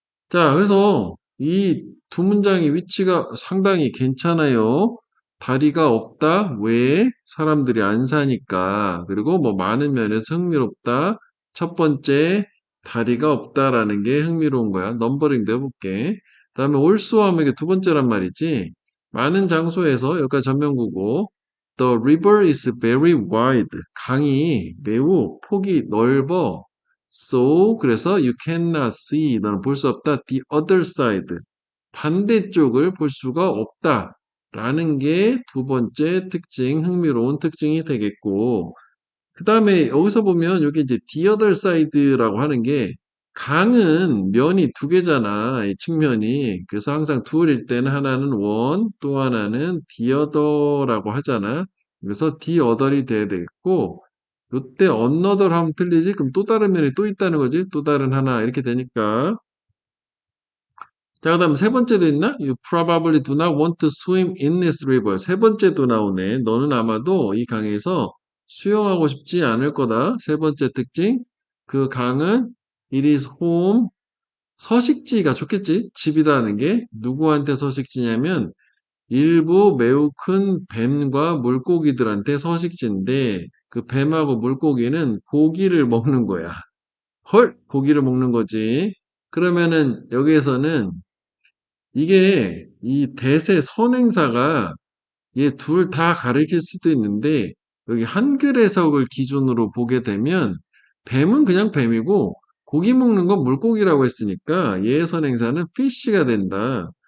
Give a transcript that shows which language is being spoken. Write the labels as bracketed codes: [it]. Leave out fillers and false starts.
[ko] 자, 그래서 이 두 문장의 위치가 상당히 괜찮아요. 다리가 없다. 왜? 사람들이 안 사니까. 그리고 뭐 많은 면에서 흥미롭다. 첫 번째, 다리가 없다라는 게 흥미로운 거야. 넘버링도 해볼게. 그다음에 also 하면 이게 두 번째란 말이지. 많은 장소에서 여기까지 전명구고 [en] The river is very wide. [ko] 강이 매우 폭이 넓어. [en] So [ko] 그래서 [en] you cannot see [ko] 너는 볼 수 없다. [en] The other side [ko] 반대쪽을 볼 수가 없다. 라는 게 두 번째 특징, 흥미로운 특징이 되겠고 그 다음에 여기서 보면 여기 이제 [en] the other side [ko] 라고 하는 게 강은 면이 두 개잖아. 이 측면이. 그래서 항상 둘일 때는 하나는 one, 또 하나는 the other라고 하잖아. 그래서 the other이 돼야 되겠고 요때 another 하면 틀리지? 그럼 또 다른 면이 또 있다는 거지? 또 다른 하나 이렇게 되니까 자, 그 다음 세 번째도 있나? [en] You probably do not want to swim in this river. [ko] 세 번째도 나오네. 너는 아마도 이 강에서 수영하고 싶지 않을 거다. 세 번째 특징. 그 강은 [en] it is home. [ko] 서식지가 좋겠지? 집이라는 게. 누구한테 서식지냐면 일부 매우 큰 뱀과 물고기들한테 서식지인데 그 뱀하고 물고기는 고기를 먹는 거야. 헐! 고기를 먹는 거지. 그러면은 여기에서는 이게 이 대세 선행사가 얘 둘 다 가리킬 수도 있는데 여기 한글 해석을 기준으로 보게 되면 뱀은 그냥 뱀이고 고기 먹는 건 물고기라고 했으니까 얘의 선행사는 fish가 된다.